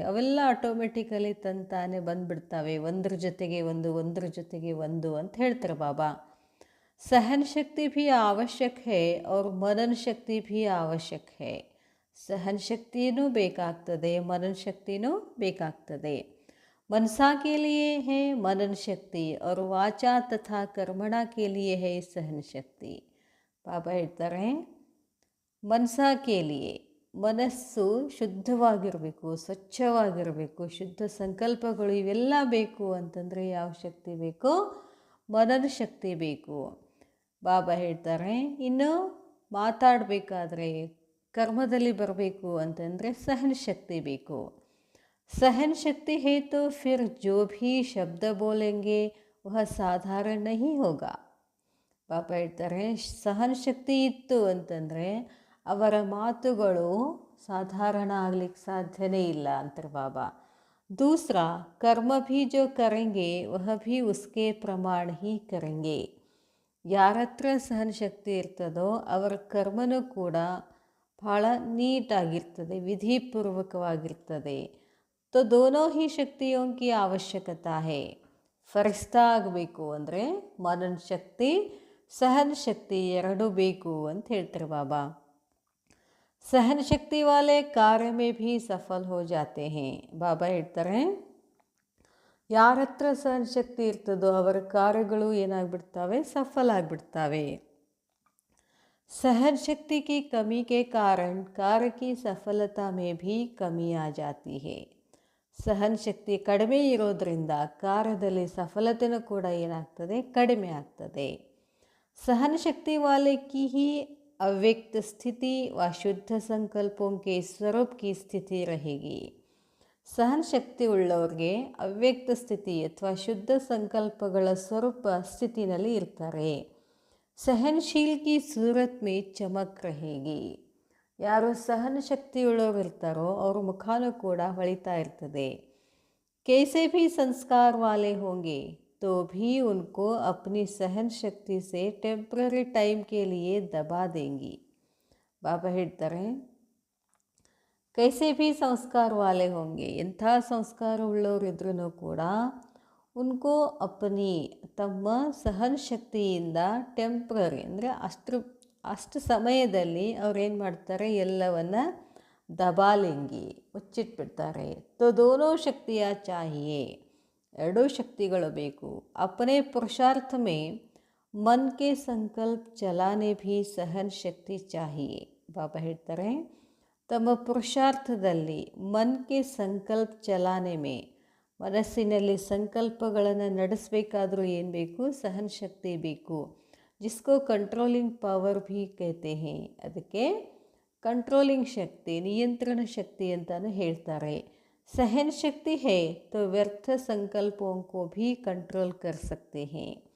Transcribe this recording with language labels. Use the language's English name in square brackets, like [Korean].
[Kannada] ಅವೆಲ್ಲ ಆಟೋಮೆಟಿಕಲಿ ತಂತಾನೆ ಬಂದ್ಬಿಡ್ತವೆ. ಒಂದ್ರ ಜೊತೆಗೆ ಒಂದು, ಒಂದ್ರ ಜೊತೆಗೆ ಒಂದು ಅಂತ ಹೇಳ್ತಾರೆ ಬಾಬಾ. [Hindi] सहन शक्ति भी आवश्यक है और मनन शक्ति भी आवश्यक है. [Kannada] सहन शक्तिನೂ ಬೇಕಾಗ್ತದೆ, मनन शक्तिನೂ ಬೇಕಾಗ್ತದೆ. [Hindi] मनसा के लिए है मनन शक्ति और वाचा तथा कर्मणा के लिए है सहन शक्ति. [Kannada] ಬಾಬಾ ಹೇಳ್ತಾರೆ, [Hindi] ಮನಸಾ ಕೇಲಿಯೇ, [Kannada] ಮನಸ್ಸು ಶುದ್ಧವಾಗಿರಬೇಕು, ಸ್ವಚ್ಛವಾಗಿರಬೇಕು, ಶುದ್ಧ ಸಂಕಲ್ಪಗಳು ಇವೆಲ್ಲ ಬೇಕು ಅಂತಂದರೆ ಯಾವ ಶಕ್ತಿ ಬೇಕು? ಮನನ ಶಕ್ತಿ ಬೇಕು. ಬಾಬಾ ಹೇಳ್ತಾರೆ, ಇನ್ನು ಮಾತಾಡಬೇಕಾದ್ರೆ ಕರ್ಮದಲ್ಲಿ ಬರಬೇಕು ಅಂತಂದರೆ ಸಹನ ಶಕ್ತಿ ಬೇಕು. [Hindi] सहन शक्ति है तो फिर जो भी शब्द बोलेंगे वह साधारण नहीं होगा. [Kannada] ಬಾಬಾ ಹೇಳ್ತಾರೆ, ಸಹನ ಶಕ್ತಿ ಇತ್ತು ಅಂತಂದರೆ ಅವರ ಮಾತುಗಳು ಸಾಧಾರಣ ಆಗ್ಲಿಕ್ಕೆ ಸಾಧ್ಯನೇ ಇಲ್ಲ ಅಂತಾರೆ ಬಾಬಾ. [Hindi] दूसरा कर्म भी जो करेंगे वह भी उसके प्रमाण ही करेंगे. [Kannada] ಯಾರ ಹತ್ರ ಸಹನ ಶಕ್ತಿ ಇರ್ತದೋ ಅವರ ಕರ್ಮನೂ ಕೂಡ ಭಾಳ ನೀಟಾಗಿರ್ತದೆ, ವಿಧಿಪೂರ್ವಕವಾಗಿರ್ತದೆ. [Hindi] तो दोनों ही शक्तियों की आवश्यकता है. [Kannada] ಫರಿಸ್ತಾ ಆಗಬೇಕು ಅಂದರೆ ಮನನ ಶಕ್ತಿ, ಸಹನ ಶಕ್ತಿ ಎರಡೂ ಬೇಕು ಅಂತ ಹೇಳ್ತಾರೆ ಬಾಬಾ. [Hindi] सहन शक्ति वाले कार्य में भी सफल हो जाते हैं. [Kannada] ಬಾಬಾ ಹೇಳ್ತಾರೆ, ಯಾರ ಹತ್ರ ಸಹನ ಶಕ್ತಿ ಇರ್ತದೋ ಅವರ ಕಾರ್ಯಗಳು ಏನಾಗ್ಬಿಡ್ತವೆ? ಸಫಲ ಆಗಿಬಿಡ್ತವೆ. [Hindi] सहन शक्ति की कमी के कारण कार्य की सफलता में भी कमी आ जाती है. [Kannada] ಸಹನ ಶಕ್ತಿ ಕಡಿಮೆ ಇರೋದರಿಂದ ಕಾರ್ಯದಲ್ಲಿ ಸಫಲತೆಯೂ ಕೂಡ ಏನಾಗ್ತದೆ? ಕಡಿಮೆ ಆಗ್ತದೆ. [Hindi] सहन शक्ति वाले की ही अव्यक्त स्थिति व शुद्ध संकल्पों के स्वरूप की स्थिति रहेगी. [Kannada] ಸಹನ ಶಕ್ತಿ ಉಳ್ಳವ್ರಿಗೆ ಅವ್ಯಕ್ತ ಸ್ಥಿತಿ ಅಥವಾ ಶುದ್ಧ ಸಂಕಲ್ಪಗಳ ಸ್ವರೂಪ ಸ್ಥಿತಿನಲ್ಲಿ ಇರ್ತಾರೆ. [Hindi] सहनशील की सूरत में चमक रहेगी. [Kannada] ಯಾರು ಸಹನ ಶಕ್ತಿ ಉಳ್ಳವರು ಇರ್ತಾರೋ ಅವ್ರ ಮುಖಾನೂ ಕೂಡ ಹೊಳಿತಾ ಇರ್ತದೆ. [Hindi] कैसे भी संस्कार वाले होंगे तो भी उनको अपनी सहन शक्ति से टेम्पररी टाइम के लिए दबा देंगी. [Kannada] ಬಾಬಾ ಹೇಳ್ತಾರೆ, [Hindi] कैसे भी संस्कार वाले होंगे, [Kannada] ಎಂಥ ಸಂಸ್ಕಾರ ಉಳ್ಳವರಿದ್ರೂ ಕೂಡ [Hindi] ಉನ್ಕೋ ಅಪ್ನಿ [Kannada] ತಮ್ಮ ಸಹನ ಶಕ್ತಿಯಿಂದ ಟೆಂಪ್ರರಿ ಅಂದರೆ ಅಷ್ಟು ಸಮಯದಲ್ಲಿ ಅವ್ರೇನು ಮಾಡ್ತಾರೆ? ಎಲ್ಲವನ್ನ ದಬಾಲೆಂಗಿ, ಮುಚ್ಚಿಟ್ಬಿಡ್ತಾರೆ. [Hindi] ತೋ ದೋನೋ ಶಕ್ತಿಯ ಚಾಹಿಯೇ, [Kannada] ಎರಡೂ ಶಕ್ತಿಗಳು ಬೇಕು. [Hindi] ಅಪನೆ ಪುರುಷಾರ್ಥ ಮೇ ಮನ್ ಕೆ ಸಂಕಲ್ಪ ಚಲಾನೆ ಭೀ ಸಹನ ಶಕ್ತಿ ಚಾಹಿಯೇ. [Kannada] ಬಾಬಾ ಹೇಳ್ತಾರೆ, ತಮ್ಮ ಪುರುಷಾರ್ಥದಲ್ಲಿ [Hindi] ಮನ್ ಕೆ ಸಂಕಲ್ಪ ಚಲಾನೆ ಮೇ, [Kannada] ಮನಸ್ಸಿನಲ್ಲಿ ಸಂಕಲ್ಪಗಳನ್ನು ನಡೆಸಬೇಕಾದ್ರೂ ಏನು ಬೇಕು? ಸಹನ ಶಕ್ತಿ ಬೇಕು. [Hindi] जिसको कंट्रोलिंग पावर भी कहते हैं. [Kannada] ಅದಕ್ಕೆ ಕಂಟ್ರೋಲಿಂಗ್ ಶಕ್ತಿ, ನಿಯಂತ್ರಣ ಶಕ್ತಿ ಅಂತಾನು ಹೇಳ್ತಾರೆ. [Hindi] सहन शक्ति है तो व्यर्थ संकल्पों को भी कंट्रोल कर सकते हैं.